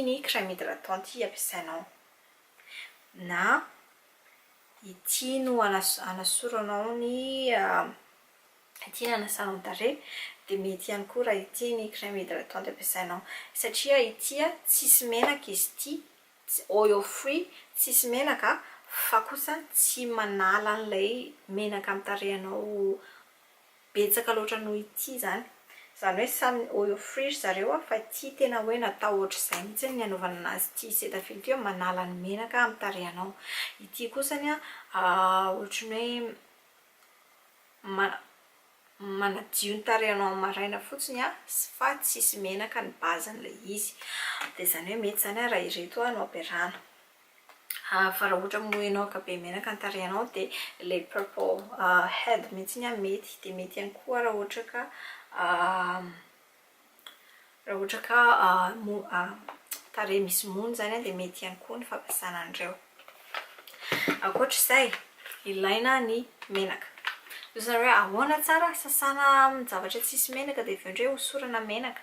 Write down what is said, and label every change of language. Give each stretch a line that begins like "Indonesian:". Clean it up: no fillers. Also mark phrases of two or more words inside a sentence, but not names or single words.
Malagasy: ny
French: crème hydratante
Malagasy: ampiasainao, na ity no anasoranao ny ity ny hanasanao tarehy dia mety ihany koa raha ity ny
French: crème hydratante
Malagasy: ampiasainao, satria ity tsisy menaka izy ity,
English: oil free,
Malagasy: tsisy menaka fa kosa tsy manala an'ilay menaka amin'ny tarehinao betsaka loatra noho ity zany. Zany hoe samy
English: oil free
Malagasy: zareo fa ity tena hoe natao ohatr'izay mihitsy ny anaovana anazy ity Cetaphil ity manala ny menaka amin'ny tarehinao. Ity kosany ohatrany hoe manadio ny tarehinao maraina fotsiny fa tsisy menaka ny bazin'ilay izy. Dia zany hoe mety zany raha ireto no ampiarahana. Fa raha ohatra moa ianao ka be menaka ny tarehinao dia ilay
English: purple head
Malagasy: mihitsy mety. Dia mety ihany koa raha ohatra ka tarehy misy mony zany dia mety ihany koa ny fampiasana an'ireo. Ankoatr'izay ilaina ny menaka. Izany hoe ahoana tsara sasana amin'ny zavatra tsisy menaka dia avy eo indray hosorana menaka.